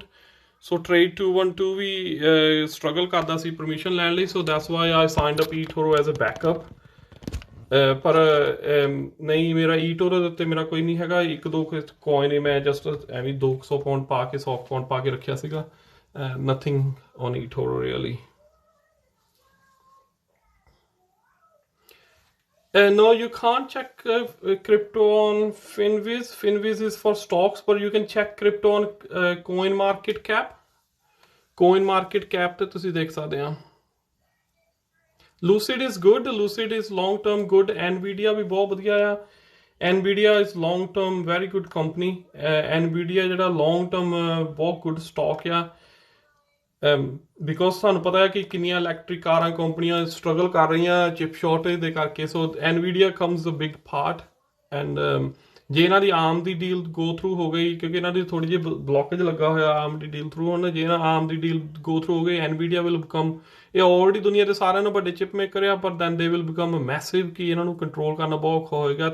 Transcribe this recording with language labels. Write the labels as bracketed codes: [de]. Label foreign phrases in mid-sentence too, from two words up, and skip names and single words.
[pa] ਸੋ ਟ੍ਰੇਡ 212 ਵੀ ਸਟਰਗਲ ਕਰਦਾ ਸੀ ਪਰਮਿਸ਼ਨ ਲੈਣ ਲਈ। [en] so that's why I signed up eToro as a backup. [pa] ਪਰ ਨਹੀਂ ਮੇਰਾ eToro ਦੇ ਉੱਤੇ ਮੇਰਾ ਕੋਈ ਨਹੀਂ ਹੈਗਾ। 1-2 ਕੋਇਨ ਹੀ ਮੈਂ ਜਸਟ ਐਵੇਂ 200 ਪਾਉਂਡ ਪਾ ਕੇ 100 ਪਾਉਂਡ ਪਾ ਕੇ ਰੱਖਿਆ ਸੀਗਾ। [en] Nothing on eToro really. No, you can't check crypto on Finviz. Finviz is for stocks, but you can check crypto on coin market cap. [pa] Coin market cap ਤੇ ਤੁਸੀਂ ਦੇਖ ਸਕਦੇ ਆ। [en] Lucid is good. Lucid is long term good. [pa] Nvidia ਵੀ ਬਹੁਤ ਵਧੀਆ ਆ। [en] Nvidia is long term very good company. [pa] Nvidia ਜਿਹੜਾ [en] long term [pa] ਬਹੁਤ [en] good stock [pa] ਆ। ਬਿਕੋਜ਼ ਤੁਹਾਨੂੰ ਪਤਾ ਹੈ ਕਿ ਕਿੰਨੀਆਂ ਇਲੈਕਟ੍ਰਿਕ ਕਾਰਾਂ ਕੰਪਨੀਆਂ ਸਟਰਗਲ ਕਰ ਰਹੀਆਂ [en] chip shortage [pa] ਦੇ ਕਰਕੇ। [en] so Nvidia comes a big part. [pa] ਐਂਡ ਜੇ ਇਹਨਾਂ ਦੀ ਆਰਮ ਦੀ ਡੀਲ [en] go through [pa] ਹੋ ਗਈ, ਕਿਉਂਕਿ ਇਹਨਾਂ ਦੀ ਥੋੜ੍ਹੀ ਜਿਹੀ ਬਲੋਕੇਜ ਲੱਗਾ ਹੋਇਆ ਆਰਮ ਦੀ ਡੀਲ ਥਰੂ, ਹੁਣ ਜੇ ਇਹਨਾਂ ਆਰਮ ਦੀ ਡੀਲ [en] go through [pa] ਹੋ ਗਈ [en] Nvidia will become, [pa] ਇਹ ਆਲਰੇਡੀ ਦੁਨੀਆ ਦੇ ਸਾਰਿਆਂ ਨੂੰ ਵੱਡੇ [en] chip maker [pa] ਆ, ਪਰ [en] then they will become massive [pa] ਕਿ ਇਹਨਾਂ ਨੂੰ ਕੰਟਰੋਲ ਕਰਨਾ ਬਹੁਤ ਔਖਾ ਹੋਏਗਾ।